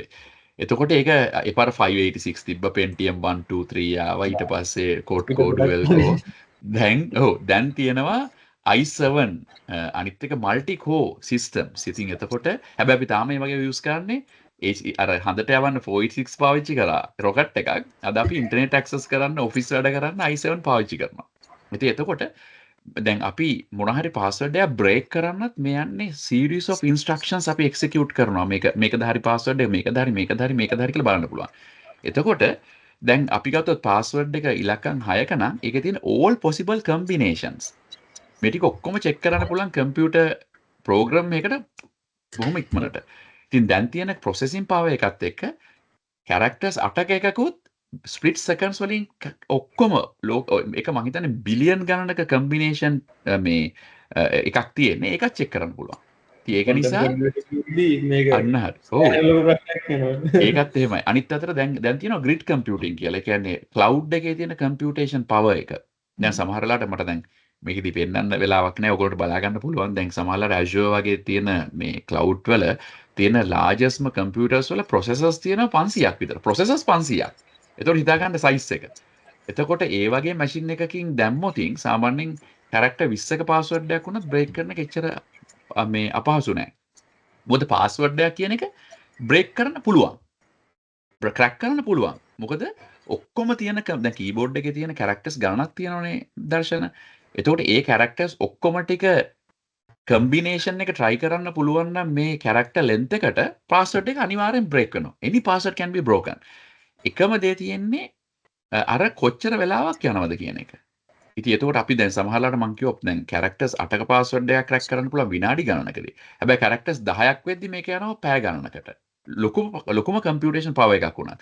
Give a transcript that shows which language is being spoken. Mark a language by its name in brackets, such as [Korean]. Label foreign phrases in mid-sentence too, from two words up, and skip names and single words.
[Sinhala] එතකොට ඒක එපාර 586 තිබ්බ Pentium 1 2 3 ආවා ඊට පස්සේ Cordwell දැන් තියෙනවා i7 අනිත් එක [English] multi core systems. [Sinhala] ඉතින් එතකොට හැබැයි අපි තාම මේ වගේ use කරන්නේ අර හඳට යවන්න 486 පාවිච්චි කරා රොකට් එකක්. අද අපි [English] internet access [Sinhala] කරන්න ඔෆිස් වැඩ කරන්න i7 පාවිච්චි කරනවා. ඉතින් එතකොට දැන් අපි මොන හරි පාස්වර්ඩ් එකක් බ්‍රේක් කරන්නත් මේ යන්නේ [English] series of instructions [Sinhala] අපි execute කරනවා. මේකද හරි පාස්වර්ඩ් එක මේකද හරි කියලා බලන්න පුළුවන්. එතකොට දැන් අපි ගත්තොත් පාස්වර්ඩ් එක ඉලක්කම් 6ක නම් ඒකේ තියෙන [English] all possible combinations [Sinhala] මේ ටික ඔක්කොම චෙක් කරන්න පුළුවන් කම්පියුටර් ප්‍රෝග්‍රෑම් එකකට බොහොම ඉක්මනට. ඉතින් දැන් තියෙන [English] processing power [Sinhala] එකත් එක්ක characters 8ක එකකුත් [English] split seconds [Sinhala] වලින් ඔක්කොම ඒක මම හිතන්නේ බිලියන් ගණනක කම්බිනේෂන් මේ එකක් තියෙන්නේ ඒකත් චෙක් කරන්න පුළුවන්. ඉතින් ඒක නිසා අන්න හරි. ඔව්. ඒකත් එහෙමයි. අනිත් අතට දැන් තියෙනවා [English] grid computing [Sinhala] කියලා. ඒ කියන්නේ cloud එකේ තියෙන [English] computation power [Sinhala] එක. දැන් සමහර වෙලාවට මට දැන් මේකෙදි පෙන්නන්න වෙලාවක් නැහැ. ඔයගොල්ලෝ බලා ගන්න පුළුවන්. දැන් සමහරවල් Azure වගේ තියෙන මේ cloud වල තියෙන [English] largest computers [Sinhala] වල processors තියෙනවා 500ක් විතර. processors 500ක්. එතකොට හිතා ගන්න size එක. එතකොට ඒ වගේ මැෂින් එකකින් දැම්මොතින් සාමාන්‍යයෙන් character 20ක password එකක් වුණත් break කරන එක එච්චර මේ අපහසු නෑ. මොකද password එකක් කියන එක break කරන්න පුළුවන්. crack කරන්න පුළුවන්. මොකද ඔක්කොම තියෙන දැන් keyboard එකේ තියෙන characters ගණනක් තියෙනවනේ දර්ශන. එතකොට ඒ characters ඔක්කොම ටික combination එක try කරන්න පුළුවන් නම් මේ [English] character length [Sinhala] එකට password එක අනිවාර්යෙන් break වෙනවා. [English] Any password can be broken. [Sinhala] එකම දේ තියෙන්නේ අර කොච්චර වෙලාවක් යනවද කියන එක. ඉතින් එතකොට අපි දැන් සමහරවිට මම කිව්වොත් දැන් characters 8ක password එකක් crack කරන්න පුළුවන් විනාඩි ගණනකදී. හැබැයි characters 10ක් වෙද්දි මේක යනවා පැය ගණනකට. ලොකුම [English] computation power [Sinhala] එකක් වුණා.